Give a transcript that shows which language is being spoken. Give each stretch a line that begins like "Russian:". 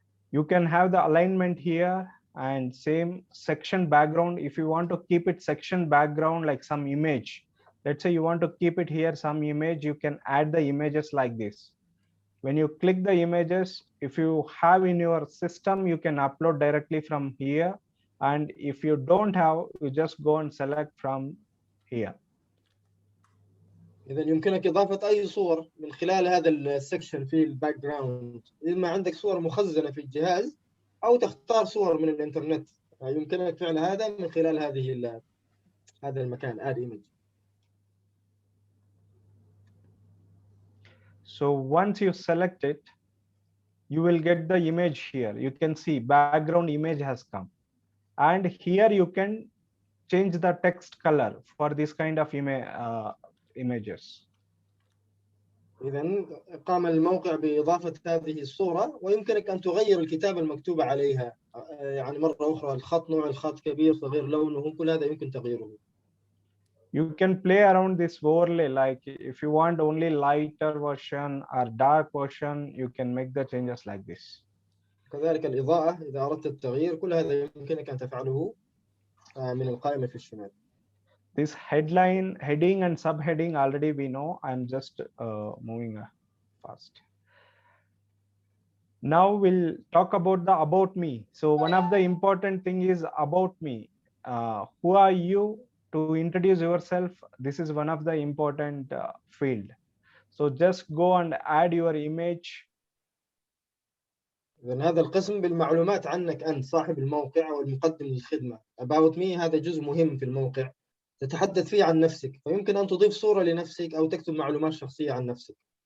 English: You can have the alignment here and same section background. If you want to keep it section background like some image, let's say you want to keep it here some image, you can add the images like this. When you click the images, if you have in your system, you can upload directly from here. And if you don't have, you just go and select from here.
Arabic: إذا يمكنك إضافة أي صور من خلال هذا السكشن في الباك جراوند. إما عندك صور مخزنة في الجهاز أو تختار صور من الإنترنت، يمكنك فعل هذا من خلال هذا المكان add image.
English: So once you select it, you will get the image here. You can see background image has come. And here you can change the text color for this kind of images.
Arabic: إذا قام الموقع بإضافة هذه الصورة ويمكنك أن تغير الكتابة المكتوبة عليها. يعني مرة أخرى الخط، نوع الخط، كبير، صغير، لونه، كل هذا يمكن تغييره.
English: You can play around this overlay, like if you want only lighter version or dark version, you can make the changes like this.
Arabic: كذلك الإضاءة، إذا أردت التغيير، كل هذا يمكنك أن تفعله من القائمة في الشمال.
English: This headline, heading and subheading already we know. I'm just moving fast. Now we'll talk about the about me. So one of the important thing is about me. Who are you? To introduce yourself, this is one of the important field. So just go and add your image.
Arabic: إذن هذا القسم بالمعلومات عنك أنت صاحب الموقع أو المقدم للخدمة. About me هذا جزء مهم في الموقع تتحدث فيه عن نفسك، فيمكن أن تضيف صورة لنفسك أو تكتب معلومات شخصية عن نفسك.